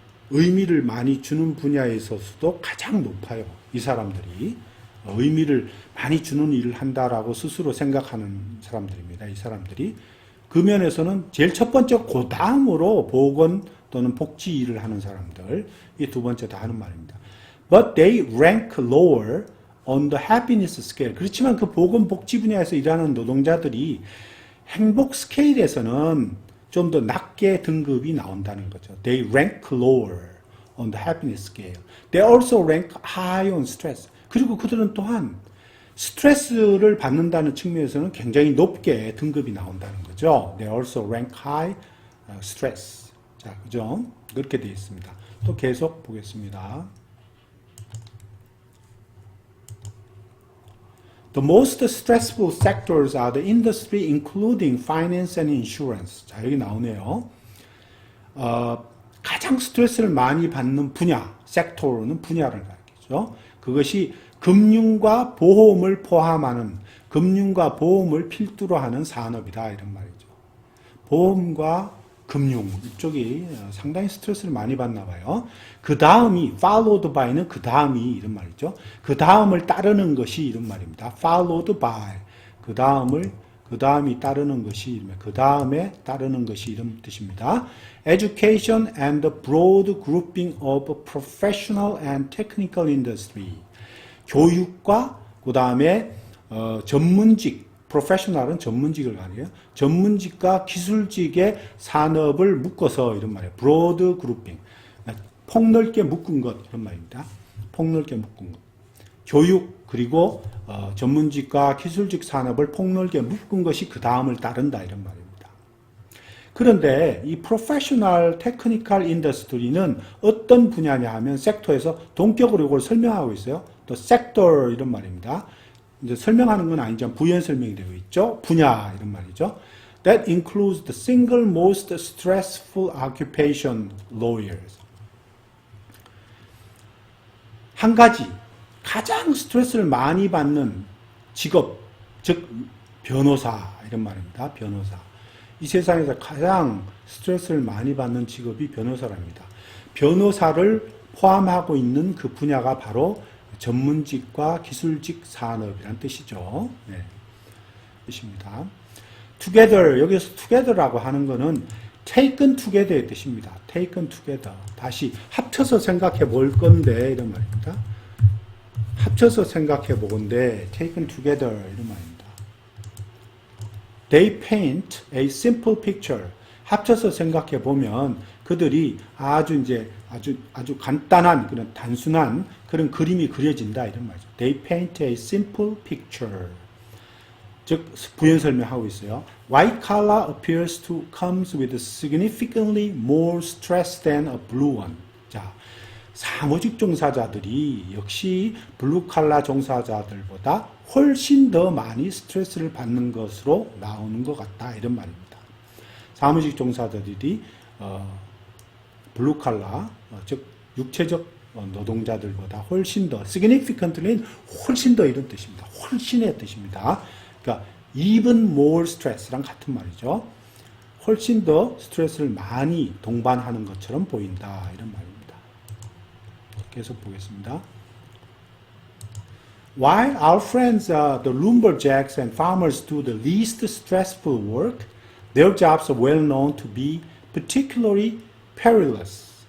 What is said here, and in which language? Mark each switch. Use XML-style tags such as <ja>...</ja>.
<ko>의미를 많이 주는 분야에 있어서도 가장 높아요. 이 사람들이 의미를 많이 주는 일을 한다라고 스스로 생각하는 사람들입니다. 이 사람들이 그 면에서는 제일 첫 번째 그 다음으로 보건 또는 복지 일을 하는 사람들 이 두 번째 다 하는 말입니다.</ko> <en>But they rank lower on the happiness scale.</en> <ko>그렇지만 그 보건 복지 분야에서 일하는 노동자들이 행복 스케일에서는 좀 더 낮게 등급이 나온다는 거죠.</ko> <en>They rank lower on the happiness scale. They also rank high on stress.</en> <ko>그리고 그들은 또한 스트레스를 받는다는 측면에서는 굉장히 높게 등급이 나온다는 거죠.</ko> <en>They also rank high stress.</en> <ko>자, 그죠? 그렇게 되어 있습니다. 또 계속 보겠습니다.</ko> <en>The most stressful sectors are the industry including finance and insurance.</en> <ko>자, 여기 나오네요. 가장 스트레스를 많이 받는 분야, 섹터는 분야를 가리키죠. 그것이 금융과 보험을 포함하는, 금융과 보험을 필두로 하는 산업이다 이런 말이죠. 보험과 금융 이쪽이 상당히 스트레스를 많이 받나 봐요. 그 다음이</ko> <en>followed by</en> <ko>는 그 다음이 이런 말이죠. 그 다음을 따르는 것이 이런 말입니다.</ko> <en>followed by</en> <ko>그 다음이 따르는 것이 그 다음에 따르는 것이 이런 뜻입니다.</ko> <en>Education and the broad grouping of professional and technical industry.</en> <ko>교육과 그 다음에 전문직, professional은 전문직을 말해요. 전문직과 기술직의 산업을 묶어서 이런 말이에요.</ko> <en>broad grouping.</en> <ko>폭넓게 묶은 것 이런 말입니다. 폭넓게 묶은 것. 교육 그리고 전문직과 기술직 산업을 폭넓게 묶은 것이 그 다음을 따른다 이런 말입니다. 그런데 이 프로페셔널 테크니컬 인더스트리는 어떤 분야냐 하면 섹터에서 동격으로 이걸 설명하고 있어요. 또 섹터 이런 말입니다. 이제 설명하는 건 아니지만 부연 설명이 되고 있죠. 분야 이런 말이죠.</ko> <en>That includes the single most stressful occupation, lawyers.</en> <ko>한 가지 가장 스트레스를 많이 받는 직업, 즉 변호사 이런 말입니다. 변호사. 이 세상에서 가장 스트레스를 많이 받는 직업이 변호사랍니다. 변호사를 포함하고 있는 그 분야가 바로 전문직과 기술직 산업이란 뜻이죠. 네, 뜻입니다. together, 여기서 together라고 하는 것은</ko> <en>taken together</en> <ko>의 뜻입니다.</ko> <en>taken together.</en> <ko>다시 합쳐서 생각해 볼 건데 이런 말입니다. 합쳐서 생각해 보건데</ko> <en>taken together</en> <ko>이런 말입니다.</ko> <en>They paint a simple picture.</en> <ko>합쳐서 생각해 보면 그들이 아주 간단한 그런 단순한 그런 그림이 그려진다 이런 말이죠.</ko> <en>They paint a simple picture.</en> <ko>즉 부연 설명하고 있어요.</ko> <en>White collar appears to comes with significantly more stress than a blue one.</en> <ko>자, 사무직 종사자들이 역시 블루 칼라 종사자들보다 훨씬 더 많이 스트레스를 받는 것으로 나오는 것 같다 이런 말입니다. 사무직 종사자들이 블루 칼라 즉 육체적 노동자들보다 훨씬 더 significantly는 훨씬 더 이런 뜻입니다. 훨씬의 뜻입니다. 그러니까</ko> <en>even more stress</en> <ko>랑 같은 말이죠. 훨씬 더 스트레스를 많이 동반하는 것처럼 보인다 이런 말입니다. 계속 보겠습니다.</ko> <en>While our friends, the lumberjacks and farmers do the least stressful work, their jobs are well known to be particularly perilous.</en>